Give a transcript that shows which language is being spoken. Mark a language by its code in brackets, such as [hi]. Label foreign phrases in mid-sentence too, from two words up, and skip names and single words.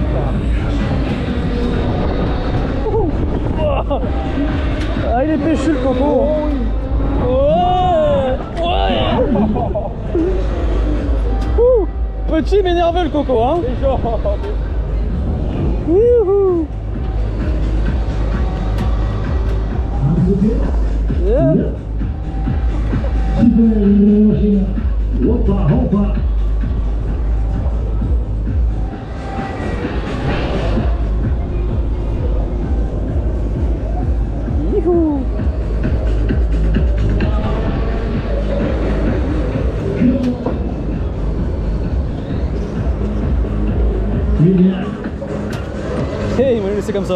[fr] Ah, il est péchu le coco. Ouais. Ouais. Petit mais nerveux le coco, hein. Wouhou. Yeah. Hoppa, hoppa. Youhou. Hey, il m'a laissé comme ça.